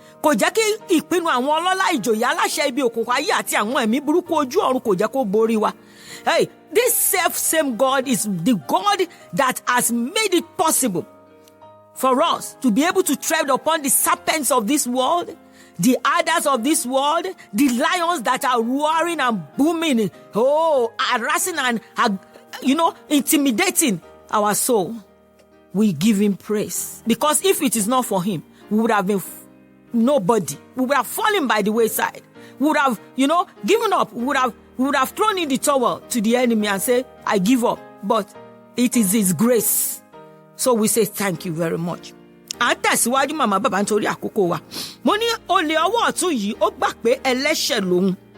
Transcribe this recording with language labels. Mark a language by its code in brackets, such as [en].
[yo] Kò jẹ́ kí ìpinnu àwọn ọlọ́lá ìjòyè aláṣẹ ibi òkùnkùn ayé àti àwọn ẹ̀mí burúkú ojú ọ̀run kò jẹ́ kó borí wa. [en] Hey, this self-same God is the God that has made it possible for us to be able to tread upon the serpents of this world, the adders of this world, the lions that are roaring and booming, harassing and, intimidating our soul. We give him praise. Because if it is not for him, we would have been nobody. We would have fallen by the wayside. We would have, given up. We would have thrown in the towel to the enemy and say, I give up. But it is his grace. So we say thank you very much. [yo] À ń tẹ̀síwájú màmá bàbá nítorí àkókò wa. Mo ní olè ọwọ́ ọ̀tún yìí ó gbà pé ẹlẹ́ṣẹ̀ lòun.